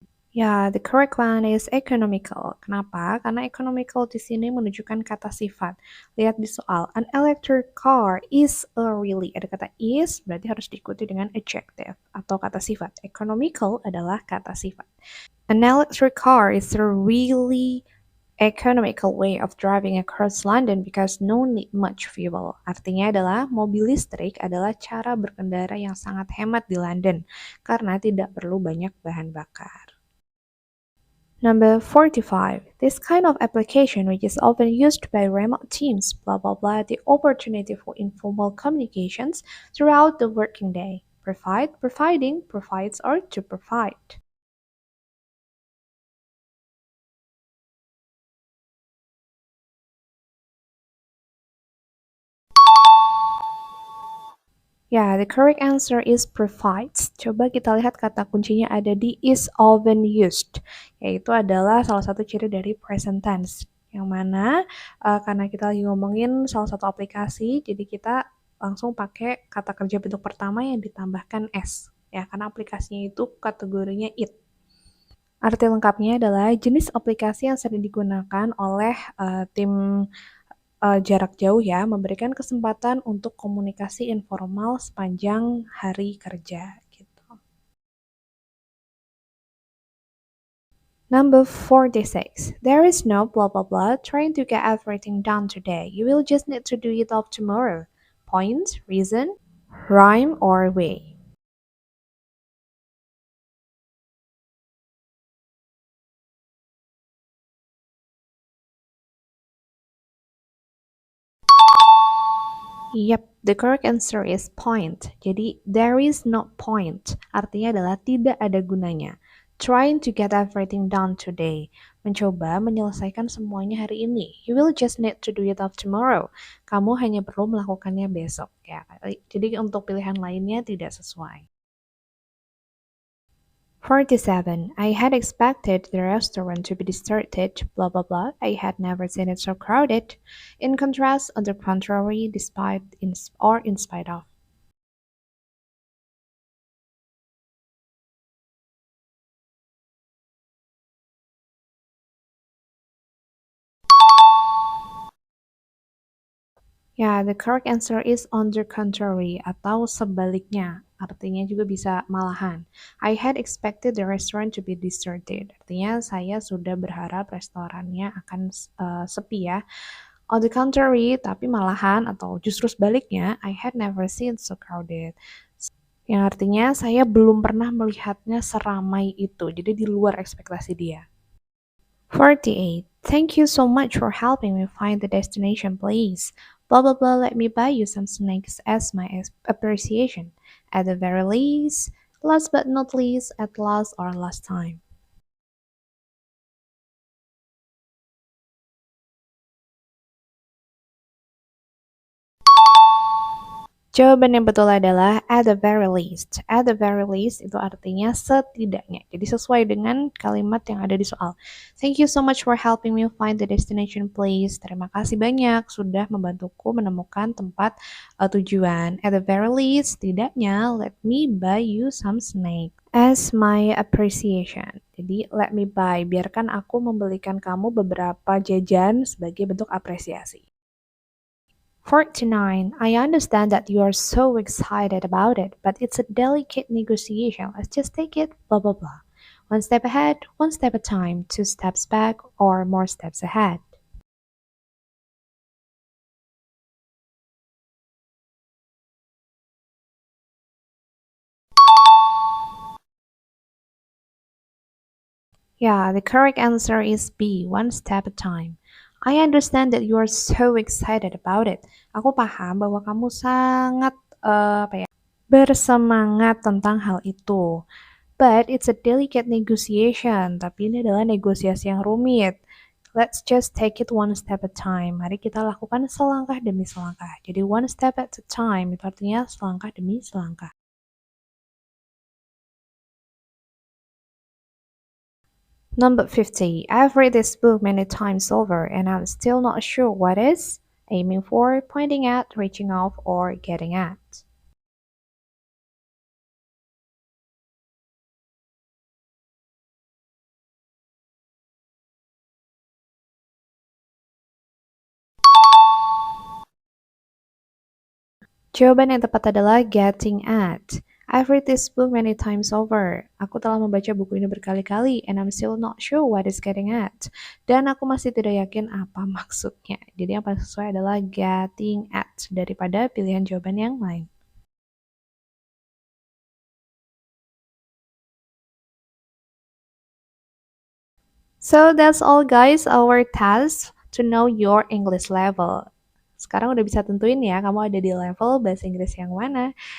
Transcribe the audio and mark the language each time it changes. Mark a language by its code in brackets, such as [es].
[id] Ya, [en] the correct one is economical. [id] Kenapa? Karena economical di sini menunjukkan kata sifat. Lihat di soal. [en] An electric car is a really. [id] Ada kata is, berarti harus diikuti dengan adjective atau kata sifat. Economical adalah kata sifat. [en] An electric car is a really economical way of driving across London because no need much fuel. [id] Artinya adalah mobil listrik adalah cara berkendara yang sangat hemat di London karena tidak perlu banyak bahan bakar. [en] Number 45. This kind of application, which is often used by remote teams, blah blah blah, the opportunity for informal communications throughout the working day. Provide, providing, provides, or to provide. Ya, the correct answer is provides. [id] Coba kita lihat kata kuncinya ada di is often used, yaitu adalah salah satu ciri dari present tense. Yang mana karena kita lagi ngomongin salah satu aplikasi, jadi kita langsung pakai kata kerja bentuk pertama yang ditambahkan s. Ya, karena aplikasinya itu kategorinya it. Arti lengkapnya adalah jenis aplikasi yang sering digunakan oleh tim jarak jauh ya, memberikan kesempatan untuk komunikasi informal sepanjang hari kerja gitu. [en] Number 46. There is no blah blah blah trying to get everything done today. You will just need to do it all tomorrow. Point, reason, rhyme, or way. Yep, the correct answer is point. Jadi, there is no point. [id] Artinya adalah tidak ada gunanya. [en] Trying to get everything done today. [id] Mencoba menyelesaikan semuanya hari ini. [en] You will just need to do it all tomorrow. [id] Kamu hanya perlu melakukannya besok. Ya, jadi untuk pilihan lainnya tidak sesuai. [en] 47. I had expected the restaurant to be deserted, blah blah blah. I had never seen it so crowded. In contrast, on the contrary, despite or in spite of. Ya, the correct answer is on the contrary [id] atau sebaliknya. Artinya juga bisa malahan. [en] I had expected the restaurant to be deserted. [id] Artinya saya sudah berharap restorannya akan sepi ya. [en] On the contrary, [id] tapi malahan atau justru sebaliknya, [en] I had never seen so crowded. [id] Yang artinya saya belum pernah melihatnya seramai itu. Jadi di luar ekspektasi dia. 48. [en] Thank you so much for helping me find the destination, please. Blah blah blah, let me buy you some snacks as my appreciation. At the very least, last but not least, at last or last time. [id] Jawaban yang betul adalah at the very least. At the very least itu artinya setidaknya. Jadi sesuai dengan kalimat yang ada di soal. [en] Thank you so much for helping me find the destination, please. [id] Terima kasih banyak sudah membantuku menemukan tempat tujuan. [en] At the very least, setidaknya let me buy you some snack as my appreciation. [id] Jadi [en] let me buy, [id] biarkan aku membelikan kamu beberapa jajan sebagai bentuk apresiasi. [en] 49. I understand that you are so excited about it, but it's a delicate negotiation. Let's just take it, blah blah blah. One step ahead, one step at a time, two steps back, or more steps ahead. Yeah, the correct answer is B, one step at a time. I understand that you are so excited about it. [id] Aku paham bahwa kamu sangat bersemangat tentang hal itu. [en] But it's a delicate negotiation. [id] Tapi ini adalah negosiasi yang rumit. [en] Let's just take it one step at a time. [id] Mari kita lakukan selangkah demi selangkah. Jadi one step at a time itu artinya selangkah demi selangkah. [en] Number 50. I've read this book many times over and I'm still not sure what is. Aiming for, pointing at, reaching off, or getting at. [id] Jawaban yang tepat adalah getting at. [en] I've read this book many times over. [id] Aku telah membaca buku ini berkali-kali [en] and I'm still not sure what is getting at. [id] Dan aku masih tidak yakin apa maksudnya. Jadi yang paling sesuai adalah getting at daripada pilihan jawaban yang lain. [en] So that's all guys, our task to know your English level. [id] Sekarang udah bisa tentuin ya kamu ada di level bahasa Inggris yang mana.